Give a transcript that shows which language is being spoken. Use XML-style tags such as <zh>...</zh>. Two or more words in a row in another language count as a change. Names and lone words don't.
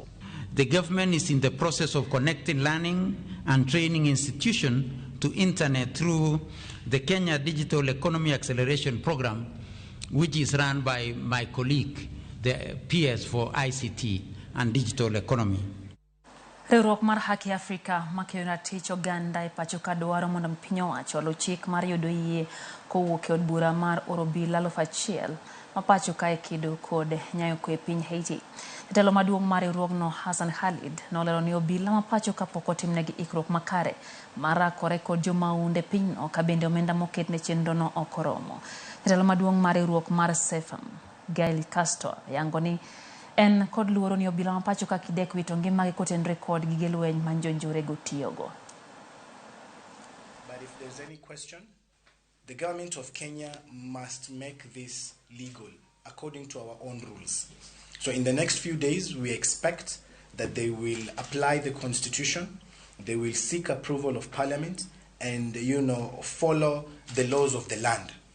<en>The government is in the process of connecting learning and training institutions to internet through the Kenya Digital Economy Acceleration Program, which is run by my colleague, the PS for ICT and Digital Economy.</en> <luo>Riwruok mar Haki Afrika makeyo ratich oganda e pacho ka dwaro mondo piny owacho oluw chik mar yudo yie kowuok e od bura mar Orobila 1000 ma pacho ka e kedo kod nyayo kwe e piny Haiti. Jatelo maduong' mar riwruogno Hassan Khalid nolero ni obila ma pacho ka pok otimnegi ikruok makare mar rakore kod jomaunde pinyno ka bende omenda moket ne chenrono ok oromo. Jatelo maduong' mar riwruok mar SEFAM Gail Castor yango ni en kod luoro ni obila ma pacho ka kidek wito ngimagi kotenore kod gige lweny ma jonjore gotiyogo.</luo> <en>But if there's any question, the government of Kenya must make this legal according to our own rules. So in the next few days, we expect that they will apply the constitution, they will seek approval of parliament, and follow the laws of the land.</en>